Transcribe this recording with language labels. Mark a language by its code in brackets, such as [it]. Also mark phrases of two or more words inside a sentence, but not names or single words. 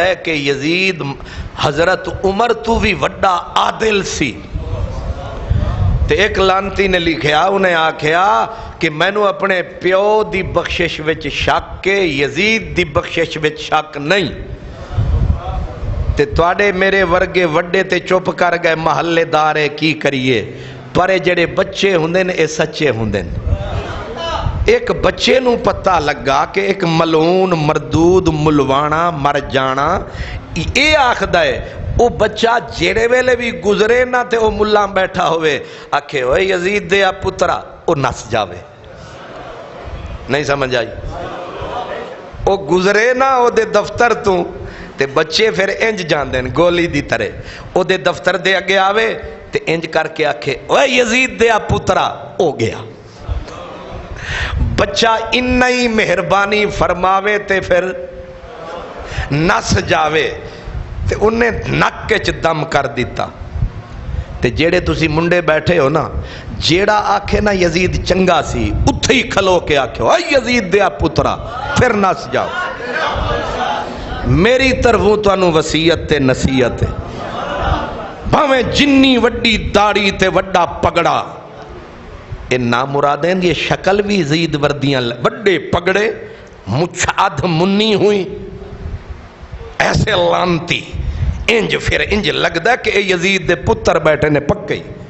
[pa] ہے کہ یزید حضرت عمر تو بھی وڈا عادل سی، تے ایک لانتی نے لکھیا، انہیں آکھیا کہ میں نو اپنے پیو دی بخشش وچ شک کے یزید دی بخشش وچ شک نہیں، تے توڑے میرے ورگے وڈے تے چپ کر گئے محلے دارے کی کریے، پر جڑے بچے ہوندن اے سچے ہوندن۔ ایک بچے نو پتہ لگا کہ ایک ملعون مردود ملوانا مر جانا اے آخدہ ہے، او بچہ جیڑے ویلے بھی گزرے نہ تے او ملہ بیٹھا ہوئے آکھے اوے یزید دیا پترا، او نس جاوے۔ نہیں سمجھ آئی؟ او گزرے نہ او دے دفتر تو تے بچے پھر انج جان دین گولی دی طرح، او دے دفتر دے اگے آوے تے انج کر کے آکھے اوے یزید دیا پترا، او گیا۔ بچہ انہی مہربانی فرماوے تے پھر نس جاوے، تے انہیں نک کے دم کر دیتا۔ تے جیڑے تسی منڈے بیٹھے ہو نا، جیڑا آکھے نا یزید چنگا سی، اتھے ہی کھلو کے آکھے اوے یزید دیا پترا، پھر نس جاؤ۔ میری طرفوں تو انہوں وسیعت تے نصیحت ہے، بھاویں جنی وڈی داڑھی تے وڈا پگڑا، اے نامرادین یہ شکل بھی یزید وردیاں وڈے پگڑے مچھ ادھ منی ہوئی، ایسے لانتی انج پھر انج لگدا کہ اے یزید دے پتر بیٹھے نے پکئی۔